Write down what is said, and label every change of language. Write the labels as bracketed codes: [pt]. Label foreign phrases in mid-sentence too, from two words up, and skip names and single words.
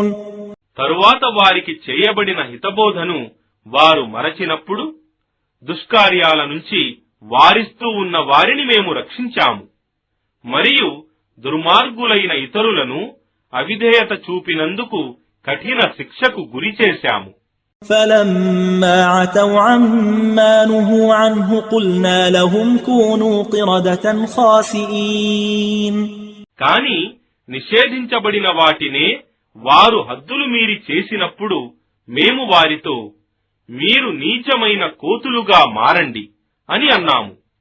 [te] తరువాత వారికి చేయబడిన హితబోధను వారు మరచినప్పుడు దుష్కార్యాల నుంచి వారిస్తూ ఉన్న వారిని మేము రక్షించాము. మరియు దుర్మార్గులైన ఇతరులను అవిధేయత చూపినందుకు కఠిన శిక్షకు గురి చేశాము. [ar] فَلَمَّا عَتَوْا عَمَّا نُهُوا عَنْهُ قُلْنَا لَهُمْ كُونُوا قِرَدَةً خَاسِئِينَ. [te] కాని నిషేధించబడిన వాటినే వారు హద్దులు మీరి చేసినప్పుడు మేము వారితో, మీరు నీచమైన కోతులుగా మారండి అని అన్నాము.